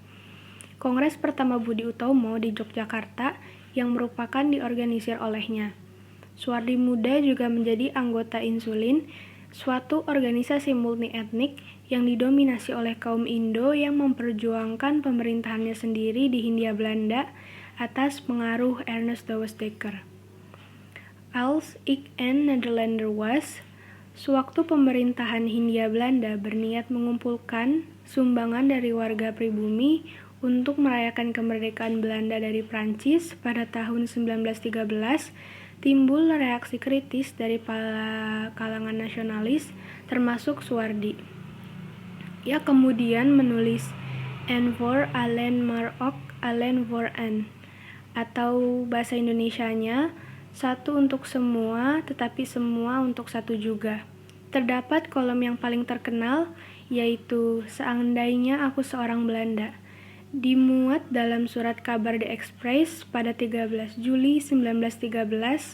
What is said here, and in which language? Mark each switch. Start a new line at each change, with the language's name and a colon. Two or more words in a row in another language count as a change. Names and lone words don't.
Indonesian: Kongres pertama Budi Utomo di Yogyakarta yang merupakan diorganisir olehnya. Soehardi Muda juga menjadi anggota Insulin, suatu organisasi multi-etnik yang didominasi oleh kaum Indo yang memperjuangkan pemerintahannya sendiri di Hindia Belanda atas pengaruh Ernest Dawes Dekker.
Dutch: Als ik een Nederlander was,
Indonesian: sewaktu pemerintahan Hindia Belanda berniat mengumpulkan sumbangan dari warga pribumi untuk merayakan kemerdekaan Belanda dari Prancis pada tahun 1913, timbul reaksi kritis dari kalangan nasionalis, termasuk Soehardi. Ia kemudian menulis
Dutch: En voor allen maar ook allen voor een,
Indonesian: atau bahasa Indonesianya, satu untuk semua, tetapi semua untuk satu juga. Terdapat kolom yang paling terkenal, yaitu Seandainya Aku Seorang Belanda, dimuat dalam surat kabar The Express pada 13 Juli 1913.